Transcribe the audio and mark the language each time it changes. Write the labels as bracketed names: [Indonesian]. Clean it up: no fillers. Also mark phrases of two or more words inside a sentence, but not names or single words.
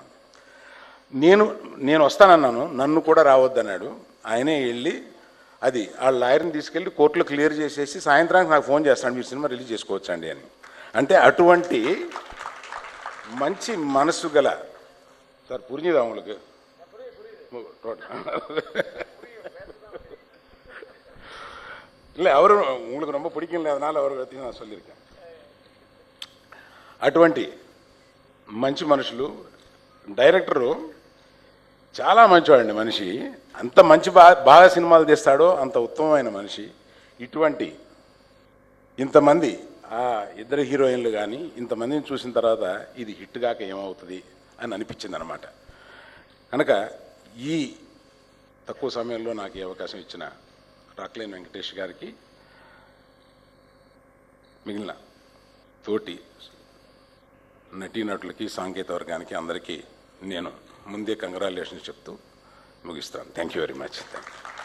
[Telugu] నేను వస్తానన్నాను, నన్ను కూడా రావద్దన్నాడు. ఆయనే వెళ్ళి అది ఆ లాయర్ని తీసుకెళ్ళి కోర్టులో క్లియర్ చేసేసి సాయంత్రానికి నాకు ఫోన్ చేస్తాడు, మీరు సినిమా రిలీజ్ చేసుకోవచ్చండి అని. అంటే అటువంటి మంచి మనసు గల సార్ [Tamil] పురిஞ்சுதா உங்களுக்கு இல்லை அவரு உங்களுக்கு ரொம்ப பிடிக்கல, அதனால அவரை பற்றி நான் சொல்லியிருக்கேன். [Telugu] అటువంటి మంచి మనుషులు. డైరెక్టరు చాలా మంచివాడండి మనిషి. అంత మంచి బాగా సినిమాలు తీస్తాడో అంత ఉత్తమమైన మనిషి. ఇటువంటి ఇంతమంది ఆ ఇద్దరు హీరోయిన్లు కానీ ఇంతమందిని చూసిన తర్వాత ఇది హిట్ కాక ఏమవుతుంది అని అనిపించింది అనమాట. కనుక ఈ తక్కువ సమయంలో నాకు ఈ అవకాశం ఇచ్చిన రాక్లైన్ వెంకటేష్ గారికి, మిగిలిన తోటి నటీనటులకి, సాంకేతిక వర్గానికి అందరికీ నేను ముందే కంగ్రాచులేషన్స్ చెప్తూ ముగిస్తాను. [English] Thank you very much. Thank you.